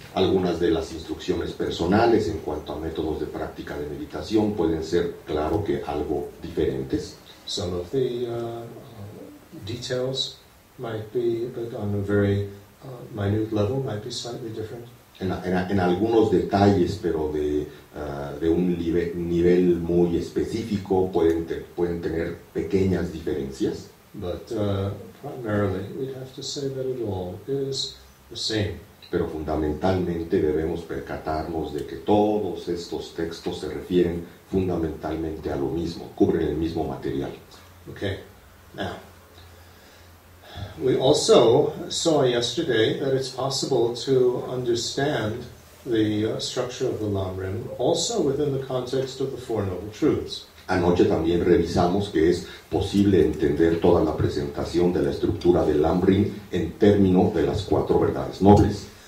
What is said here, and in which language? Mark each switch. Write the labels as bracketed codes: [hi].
[es] Algunas de las instrucciones personales en cuanto a métodos de práctica de meditación pueden ser, claro que algo diferentes. [en] Some of the details might be, but on a very minute level, might be slightly different. [es] En algunos detalles, pero de un nivel muy específico, pueden tener pequeñas diferencias. [en] But primarily, we have to say that it all is the same. [es] Pero fundamentalmente debemos percatarnos de que todos estos textos se refieren fundamentalmente a lo mismo, cubren el mismo material. [en] Okay, now, we also saw yesterday that it's possible to understand the structure of the Lam-rim also within the context of the Four Noble Truths. [es] Anoche también revisamos que es posible entender toda la presentación de la estructura del Lam-rim en términos de las 4 verdades nobles.